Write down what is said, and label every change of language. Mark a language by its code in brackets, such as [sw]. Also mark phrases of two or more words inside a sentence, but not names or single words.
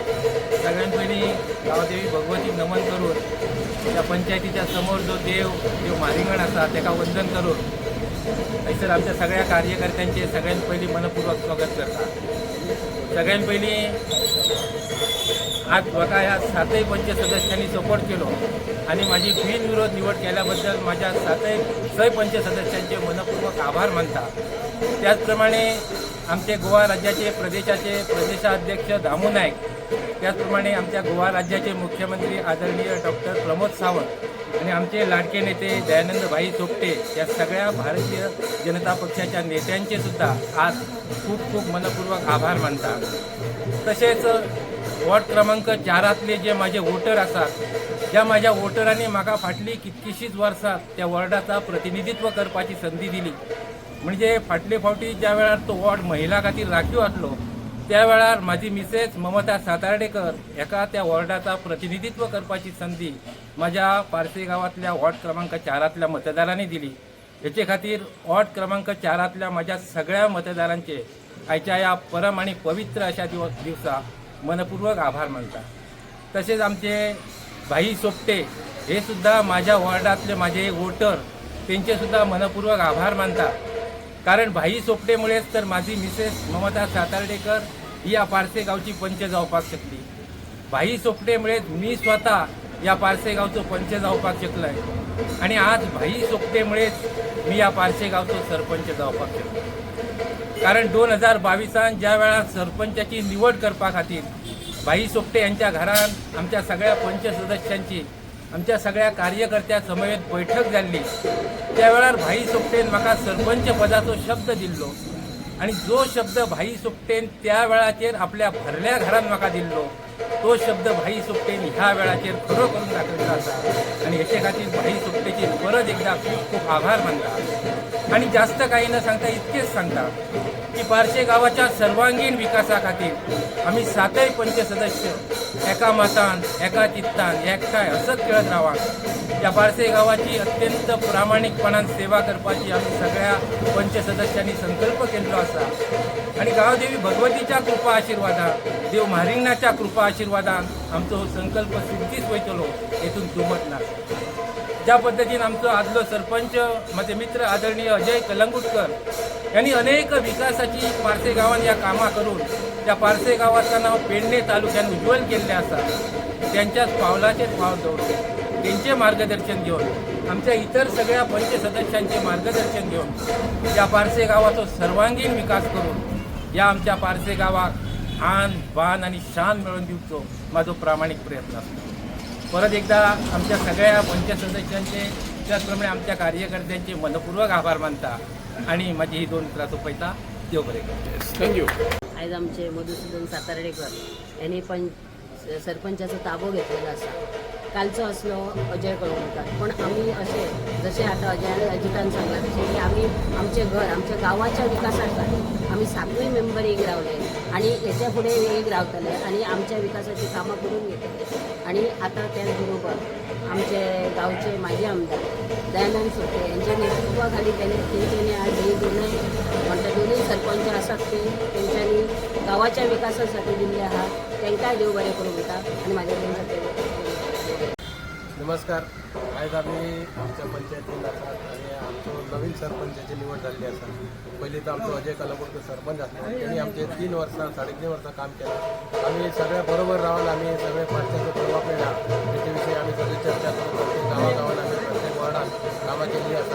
[kok] सगळ्यात पयलीं गांवदेवी भगवती नमन करून त्या पंचायतीच्या समोर जो देव मारिंगण आसा ताका वंदन करून थंयसर आमच्या सगळ्या कार्यकर्त्यांचे सगळ्यात पयलीं मनपूर्वक स्वागत करता. सगळ्यात पयलीं आज म्हाका ह्या 7 पंचायत सदस्यांनी सपोर्ट केलो आणि माझी बिनविरोध निवड केल्याबद्दल माझ्या 6 पंचायत सदस्यांचे मनपूर्वक आभार मानता. [mr] त्याचप्रमाणे आमचे गोवा राज्याचे प्रदेशाध्यक्ष दामू नायक, त्याचप्रमाणे आमच्या गोवा राज्याचे मुख्यमंत्री आदरणीय डॉक्टर प्रमोद सावंत आणि आमचे लाडके नेते दयानंद भाई सोपटे या सगळ्या भारतीय जनता पक्षाच्या नेत्यांचे सुद्धा आज खूप खूप मनपूर्वक आभार मानता. [kok] तसेच वॉर्ड क्रमांक 4तले जे माझे वोटर आसात, ज्या माझ्या वोटरांनी म्हाका फाटली कितकीशीच वर्सां त्या वॉर्डाचा प्रतिनिधित्व करपाची संधी दिली. म्हणजे फाटले फावटी ज्या वेळार तो वॉर्ड महिला खातीर राखीव आसलो त्या वेळार माझी मिसेस ममता सातार्डेकर एका त्या वॉर्डाचा प्रतिनिधित्व करपाची संधी माझ्या पारसे गांवांतल्या वॉर्ड क्रमांक 4तल्या मतदारांनी दिली. हेचे खातीर वॉर्ड क्रमांक 4तल्या माझ्या सगळ्या मतदारांचे आयच्या या परम आणि पवित्र अशा दिवसा मनपूर्वक आभार मानता. तसेच आमचे भाई सोपटे हे सुद्धा माझ्या वॉर्डातले माझे वोटर त्यांचे सुद्धा मनपूर्वक आभार मानता. कारण भाई सोपटेमुळेच तर माझी मिसेस ममता सातार्डेकर ही या पारसे गावची पंच जावपाक शकली. भाई सोपटेमुळेच मी स्वतः या पारसे गावचो पंच जावपाक शकलोय आणि आज भाई सोपटेमुळेच मी या पारसे गावचो सरपंच जावपाक शकलो. कारण 2022 ज्या वेळा सरपंचाची निवड करपा खातीर भाई सोपटे यांच्या घरात आमच्या सगळ्या पंच सदस्यांची आमच्या सगळ्या कार्यकर्त्या समवेत बैठक जाल्ली, त्या वेळार भाई सोपटेन म्हाका सरपंच पदाचो शब्द दिल्लो आणि जो शब्द भाई सोपटेन त्या वेळाचेर आपल्या भरल्या घरान म्हाका दिल्लो तो शब्द भाई सोपटेन ह्या वेळाचेर खरो करून दाखयल्लो आसा आणि हेचे खातीर भाई सोपटेचे परत एकदा खूप खूप आभार मानता. आणि जास्त काही न सांगता इतकेच सांगता की पारशे गावाच्या सर्वांगीण विकासा खातीर आम्ही 7 पंच सदस्य एका मतान एका चित्तान एकठांय हसत खेळत रावा. या पारसे गावाची अत्यंत प्रामाणिकपणान सेवा करपाची आम्ही सगळ्या पंच सदस्यांनी संकल्प केल्लो आसा आणि गांवदेवी भगवतीच्या कृपा आशिर्वादान देव म्हारिंगणाच्या कृपा आशिर्वादान आमचो हो संकल्प सिद्धीच वयतलो, हेतून दुमत ना. ज्या पद्धतीन आमचो आदलो सरपंच माझे मित्र आदरणीय अजय कलंगुटकर यांनी अनेक विकासाची पारसे गावात या कामां करून त्या पारसे गावाचं नाव पेडणे तालुक्यात उज्ज्वल केल्लें आसा. त्यांच्याच पावलाचेर पावल दवरले, त्यांचे मार्गदर्शन घेऊन आमच्या इतर सगळ्या पंच सदस्यांचे मार्गदर्शन घेऊन या पारसे गावाचो सर्वांगीण विकास करून या आमच्या पारसे गावाक आन बान आणि शान मिळवून दिवचो माझो प्रामाणिक प्रयत्न असतो. परत एकदा आमच्या सगळ्या पंच सदस्यांचे त्याचप्रमाणे आमच्या कार्यकर्त्यांचे मनपूर्वक आभार मानता आणि माझी ही 2 उतरां सोंपयता. देव बरें करूं. थँक्यू. [mr] आज आमचे मधुसूदन सातार्डेकर यांनी पण सरपंचाचा ताबो घेतलेला असा. कालचो असलो अजय कळवणकर, पण आम्ही असे जसे आता अजितान सांगला तसे की आम्ही आमचे घर आमच्या गावाच्या विकासासाठी आम्ही 7 मेंबर एक रावले आणि याच्या पुढे एक रावतले आणि आमच्या विकासाची कामं करून घेतले. आणि आता त्याचबरोबर आमचे गावचे माजी आमदार दयानंद सोपटे यांच्या नेतृत्वाखाली त्यांच्यानी आज हे दोन्ही सरपंच असतात ते त्यांच्यानी गावाच्या विकासासाठी दिले आहात. त्यांकाय देव बरे करून घेतात आणि माझ्या त्यांच्या [kok] नमस्कार. आज आम्ही आमच्या पंचायतीत आसात आणि आमचो नवीन सरपंचाची निवड जाल्ली आसा. पयलीं तर आमचो अजय कलंगुटकर सरपंच आसलो, त्यांनी आमचे 3 वर्सां 3.5 वर्सां काम केलं. आम्ही सगळ्या बरोबर राहून आम्ही सगळे पार्ट्याचो प्रभाव मेळ्ळा, त्याच्या विशीं आम्ही सगळी चर्चा करून प्रत्येक गांवागांवान आम्ही प्रत्येक वॉर्डात लोकांक कामां केल्लीं आसा.